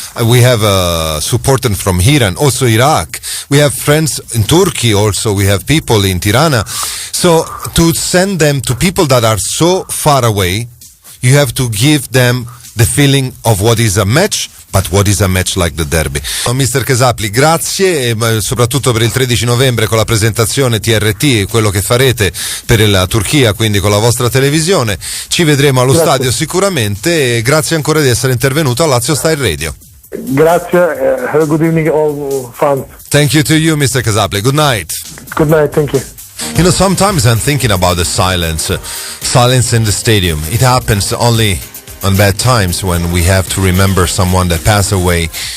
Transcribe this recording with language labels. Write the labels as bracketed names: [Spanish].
[English] We have support from Iran, also Iraq. We have friends in Turkey also. We have people in Tirana. So to send them to people that are so far away, you have to give them the feeling of what is a match, but what is a match like the derby. Mr. [Italian] Casapli, grazie soprattutto per il 13 novembre con la presentazione TRT, quello che farete per la Turchia, quindi con la vostra televisione. Ci vedremo allo stadio sicuramente e grazie ancora di essere intervenuto a LazioStyle Radio. Grazie, [English] have a good evening all fans. Thank you to you, Mr. Casapli. Good night. Good night, thank you. Sometimes I'm thinking about the silence in the stadium. It happens only on bad times when we have to remember someone that passed away.